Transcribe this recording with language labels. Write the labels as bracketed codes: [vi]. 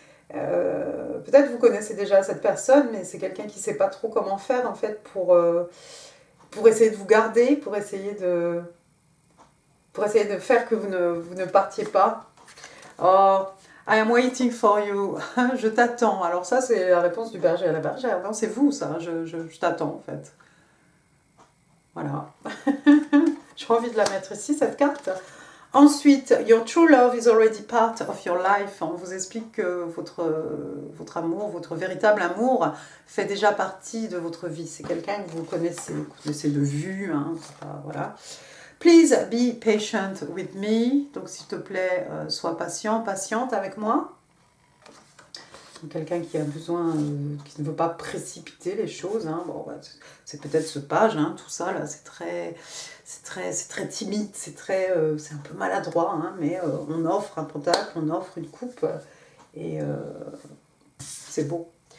[fr] Peut-être vous connaissez déjà cette personne, mais c'est quelqu'un qui ne sait pas trop comment faire, en fait, pour essayer de vous garder, pour essayer de faire que vous ne partiez pas. [en] Oh, I am waiting for you. [fr] Je t'attends. Alors ça, c'est la réponse du berger à la bergère. Non, c'est vous, ça. Je t'attends, en fait. Voilà. J'ai envie de la mettre ici, cette carte. [en] Ensuite, your true love is already part of your life. [fr] On vous explique que votre amour, votre véritable amour fait déjà partie de votre vie. C'est quelqu'un que vous connaissez de vue, hein, voilà. [en] Please be patient with me. [fr] Donc, s'il te plaît, sois patiente avec moi. Quelqu'un qui a besoin, qui ne veut pas précipiter les choses. Hein. Bon, bah, c'est peut-être ce page, hein, tout ça, là, c'est très timide, c'est un peu maladroit, hein, mais on offre un pentacle, on offre une coupe, et c'est beau.